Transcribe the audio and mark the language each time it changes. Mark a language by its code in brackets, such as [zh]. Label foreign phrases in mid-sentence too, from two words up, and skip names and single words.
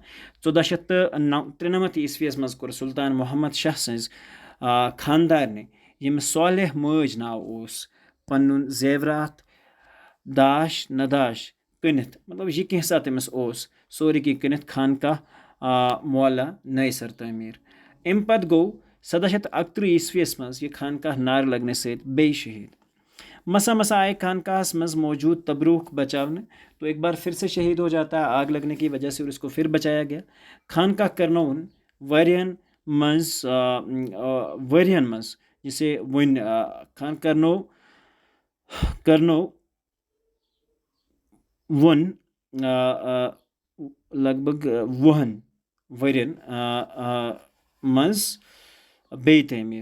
[ks] 1493 عیسویس مز کور سلطان محمد شاہ سنز خاندار نے یم صالح ماج ناو اوس پنن زیورات داش نداش کنتھ, مطلب یہ کینٛژھا تٔمِس اوس سورُے کینٛہہ کٔنِتھ خانقاہ معلیٰ نئے سر تعمیر. امہِ پتہٕ گوٚو 1731 عیسویس مز یہ خانقاہ نار لگنے ست بیٚیہِ شہید. مسا مسا آئے خانقاہس مز موجود تبروک بچاونے, [ur] تو ایک بار پھر سے شہید ہو جاتا ہے آگ لگنے کی وجہ سے, اور اس کو پھر بچایا گیا. [ks] خانقاہ کرنون ورین مز جسے ون خان کرنو ون لگ بھگ 20 ورین مز بے تعمیر.